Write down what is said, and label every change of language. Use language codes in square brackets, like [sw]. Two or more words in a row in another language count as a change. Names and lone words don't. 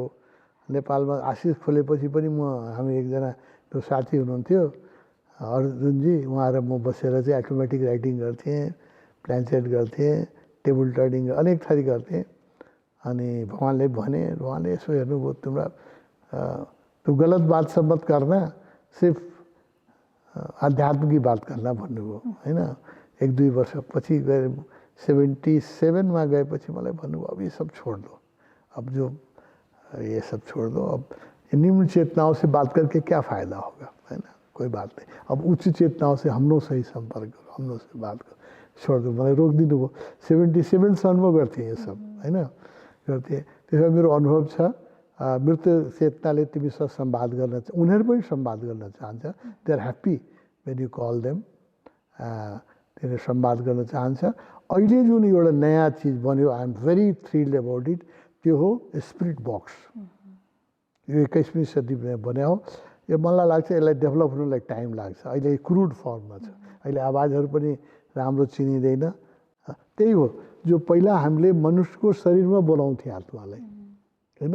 [ne] नेपालमा आशिष खोलेपछि पनि हामी एकजना त्यो साथी हुनुहुन्थ्यो अर्जुनजी, उहाँ र म बसेर चाहिँ [en] automatic writing [ne] गर्थेँ, प्लान्चेट गर्थेँ, [en] table turning [ne] अनेक थरी गर्थेँ। अनि भगवान्ले भने, उहाँले यसो हेर्नुभयो, तिम्रो [hi] तो गलत बात सब मत करना, सिर्फ अध्यात्म की बात करना [ne] भन्नुभयो होइन। एक दुई वर्ष पछि गएर 77मा गएपछि मलाई भन्नुभयो [hi] अब ये सब छोड़ दो, अब जो ये सब छोड़ दो, अब निम्न चेतनाओं से बात करके क्या फ़ायदा होगा है ना, कोई बात नहीं, अब उच्च चेतनाओं से हम लोग सही संपर्क करो, हम लोग से बात करो, छोड़ दो। [ne] मलाई रोक दिनुभयो। 77 सनमा गर्थेँ यो सब होइन, गर्थेँ। त्यसमा मेरो अनुभव छ। मृत चेतनाले तिमीसँग संवाद गर्न, उनीहरू पनि संवाद गर्न चाहन्छ। [en] they are happy when you call them. [ne] तिनीहरू संवाद गर्न चाहन्छ। अहिले जुन एउटा नयाँ चिज बन्यो, [en] I am very thrilled about it, [ne] त्यो हो [en] spirit box. [ne] यो 21वीं सदीमा बन्यो हो। यो मलाई लाग्छ यसलाई डेभलप हुनलाई टाइम लाग्छ। अहिले क्रुड फर्ममा छ, अहिले आवाजहरू पनि राम्रो चिनिँदैन। त्यही हो जो पहिला हामीले मनुष्यको शरीरमा बोलाउँथ्यौँ आत्मालाई होइन।